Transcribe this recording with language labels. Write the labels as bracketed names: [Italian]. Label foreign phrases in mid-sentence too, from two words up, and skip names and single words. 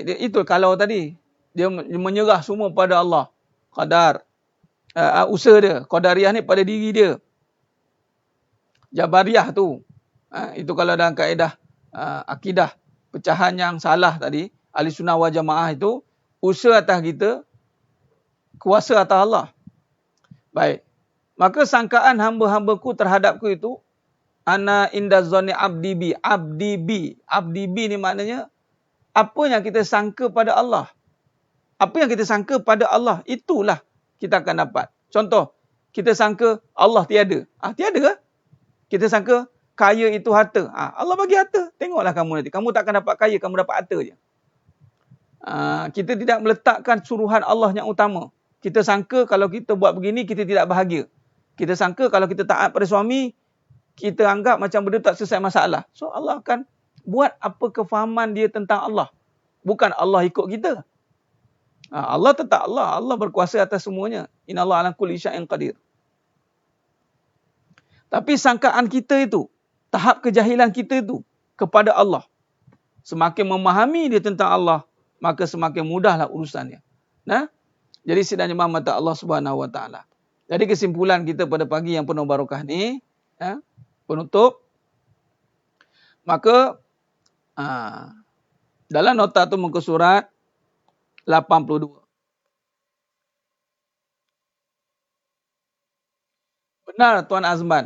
[Malay] Itu kalau tadi. Dia menyerah semua pada Allah. Qadar. Usaha dia. Qadariyah ni pada diri dia. Jabariyah tu. Itu kalau dalam kaedah akidah. Pecahan yang salah tadi. Ahli sunnah wal jamaah itu. Usaha atas kita. Kuasa atas Allah. Baik. Maka sangkaan hamba-hambaku terhadapku itu. [Arabic] أنا عند ظن عبدي بي. عبدي بي. عبدي بي [Malay] ni maknanya. Apa yang kita sangka pada Allah. Apa yang kita sangka pada Allah, itulah kita akan dapat. Contoh, kita sangka Allah tiada. Tiada ke? Kita sangka kaya itu harta. Allah bagi harta. Tengoklah kamu nanti. Kamu takkan dapat kaya, kamu dapat harta je. Kita tidak meletakkan suruhan Allah yang utama. Kita sangka kalau kita buat begini, kita tidak bahagia. Kita sangka kalau kita taat pada suami, kita anggap macam benda tak selesai masalah. So Allah akan buat apa kefahaman dia tentang Allah. Bukan Allah ikut kita. Allah tetap Allah. Allah berkuasa atas semuanya. [Arabic] إن الله على كل شيء قدير. [Malay] Tapi sangkaan kita itu, tahap kejahilan kita itu kepada Allah. Semakin memahami dia tentang Allah, maka semakin mudahlah urusannya. Jadi sidang jemaah mata Allah [Arabic] سبحانه وتعالى. [Malay] Jadi kesimpulan kita pada pagi yang penuh barakah ni, penutup, maka dalam nota tu muka surat 82. Benar Tuan Azman.